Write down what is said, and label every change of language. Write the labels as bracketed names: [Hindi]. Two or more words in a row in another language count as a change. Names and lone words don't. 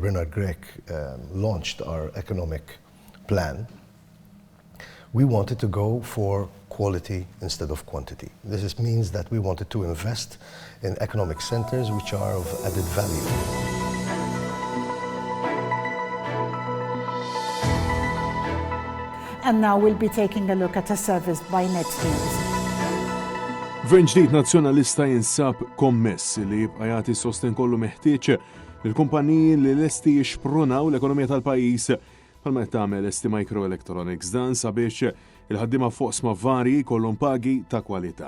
[English] Bernard Grech launched our economic plan, we wanted to go for quality instead of quantity. This means that we wanted to invest in economic centers which are of added value. And now we'll be taking a look at a service by Net News. [Maltese] Gvern ġdid nazzjonalista jinsab kommess li jibqa' jagħti sosten kollu meħtieġ lill-kumpaniji li lesti jixprunaw l-ekonomija tal-pajjiż bħalma qed tagħmel ST Microelectronics dan sabiex il-ħaddiema foqsma varji jkollhom pagi ta' kwalità.